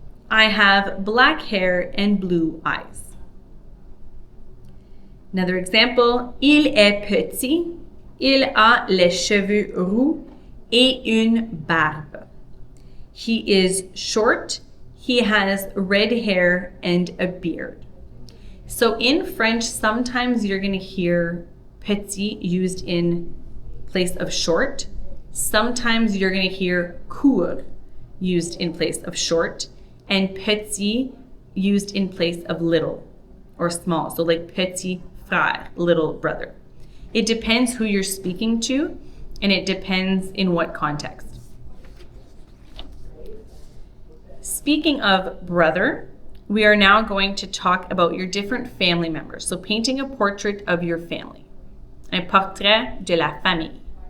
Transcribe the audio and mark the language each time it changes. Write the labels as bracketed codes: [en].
[en] I have black hair and blue eyes. Another example, [fr] il est petit, il a les cheveux roux et une barbe. [en] He is short, he has red hair and a beard. So in French, sometimes you're going to hear petit used in place of short. Sometimes you're going to hear court used in place of short, and petit used in place of little or small. So like [fr] petit frère, [en] little brother. It depends who you're speaking to, and it depends in what context. Speaking of brother, we are now going to talk about your different family members. So painting a portrait of your family. [fr] Un portrait de la famille.